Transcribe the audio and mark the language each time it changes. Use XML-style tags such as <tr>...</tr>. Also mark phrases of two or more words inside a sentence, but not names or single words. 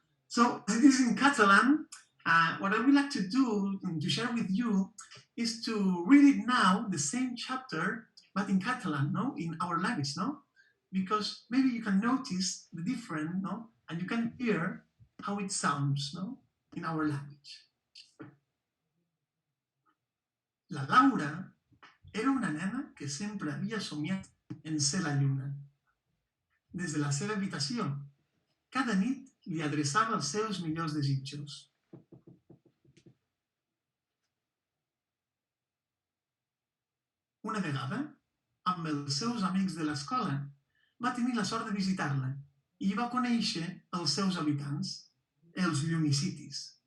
<en>So as it is in Catalan, What I would like to do, to share with you, is to read it now, the same chapter, but in Catalan, no, in our language, no, because maybe you can notice the difference, no, and you can hear how it sounds, no, in our language.</en> <ca>La Laura era una nena que sempre havia somiat en ser la lluna. Des de la seva habitació, cada nit li adreçava els seus millors desitjos. Una vegada, amb els seus amics de l'escola, va tenir la sort de visitar-la i va conèixer els seus habitants, els Llunicitys.</ca>